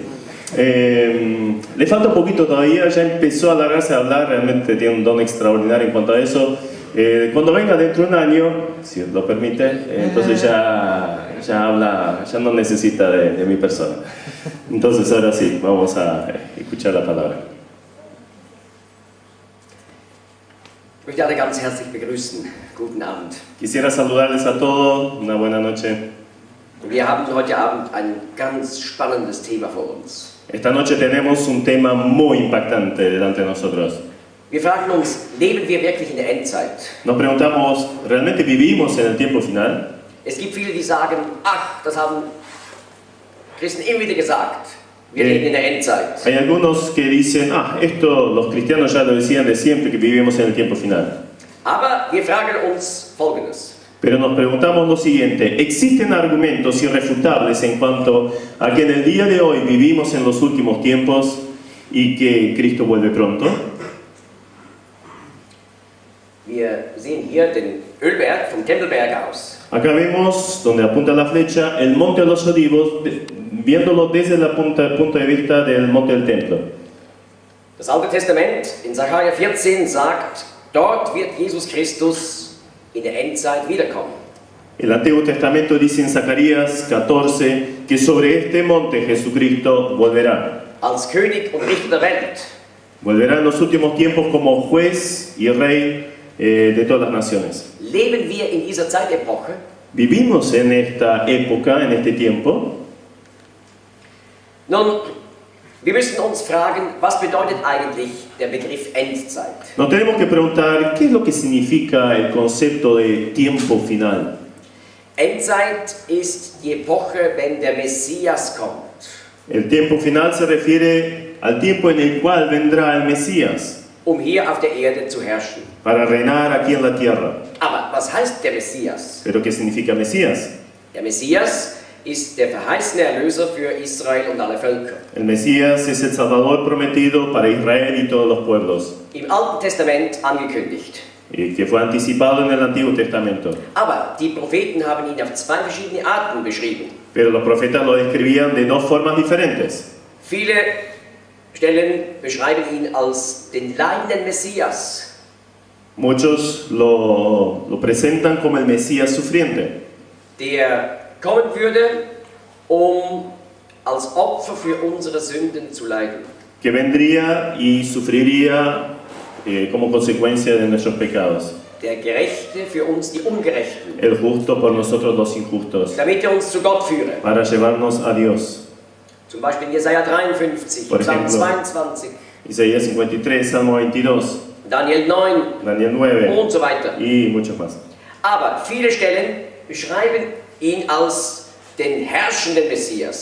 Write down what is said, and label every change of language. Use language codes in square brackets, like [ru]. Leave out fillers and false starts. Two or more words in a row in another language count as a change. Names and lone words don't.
[es] Le falta un poquito todavía, ya empezó a alargarse a hablar, realmente tiene un don extraordinario en cuanto a eso. Cuando venga dentro de un año, si lo permite, entonces ya habla, ya no necesita de mi persona. Entonces ahora sí, vamos a escuchar la palabra. [de] Ich möchte alle ganz herzlich begrüßen. Guten Abend. [es] Quisiera saludarles a todos, una buena noche. [de] Wir haben heute Abend ein ganz spannendes Thema vor uns. [es] Esta noche tenemos un tema muy impactante delante de nosotros. [de] Wir fragen uns, leben wir wirklich in der Endzeit? [es] Nos preguntamos, ¿realmente vivimos en el tiempo final? [de] Es gibt viele, die sagen, ach, das haben Christen immer wieder gesagt, wir leben in der Endzeit. [es] Hay algunos que dicen, esto los cristianos ya lo decían de siempre, que vivimos en el tiempo final. [de] Aber wir fragen uns Folgendes. [es] Pero nos preguntamos lo siguiente, ¿existen argumentos irrefutables en cuanto a que en el día de hoy vivimos en los últimos tiempos y que Cristo vuelve pronto? [de] Wir sehen hier den Ölberg vom Tempelberg aus. [es] Acá vemos, donde apunta la flecha, el Monte de los Olivos, viéndolo desde el punto de vista del Monte del Templo. [de] Das Alte Testament in Sacharja 14 sagt, dort wird Jesus Christus in der Endzeit wiederkommen. [es] El Antiguo Testamento dice en Zacarías 14 que sobre este monte Jesucristo volverá. [de] Als König und Richter der Welt. [es] Volverá en los últimos tiempos como juez y rey de todas las naciones. [de] Leben wir in dieser Zeitepoche? [es] ¿Vivimos en esta época, en este tiempo? [de] Nun, wir müssen uns fragen, was bedeutet eigentlich der Begriff Endzeit? [es] Nos tenemos que preguntar, ¿qué es lo que significa el concepto de tiempo final? [de] Endzeit ist die Epoche, wenn der Messias kommt. [es] El tiempo final se refiere al tiempo en el cual vendrá el Mesías [de] Hier auf der Erde zu herrschen. [es] para reinar aquí en la tierra. [de] Aber was heißt der Messias? [es] ¿Pero qué significa Mesías? [de] Der Messias ist der verheißene Erlöser für Israel und alle Völker. [es] El Mesías es el Salvador prometido para Israel y todos los pueblos, [de] Im Alten Testament angekündigt. [es] y que fue anticipado en el Antiguo Testamento. [de] Aber die Propheten haben ihn auf 2 verschiedene Arten beschrieben. [es] Pero los profetas lo describían de 2 formas diferentes. [de] Viele Stellen beschreiben ihn als den leidenden Messias. [es] Muchos lo presentan como el Mesías sufriente, [de] Der kommen würde, als Opfer für unsere Sünden zu leiden. [es] que vendría y sufriría como consecuencia de nuestros pecados. [de] Der Gerechte für uns die Ungerechten, [es] El justo por nosotros los injustos, [de] damit uns zu Gott führe. [es] para llevarnos a Dios. [de] Zum Beispiel in Jesaja 53, [es] Por [de] Psalm [es] ejemplo, [de] 22, [es] Isaías 53, Salmo 22, [de] Daniel 9 [es] Daniel 9 [de] und so weiter. [es] y muchos más. [de] Aber viele Stellen beschreiben ihn als den herrschenden Messias.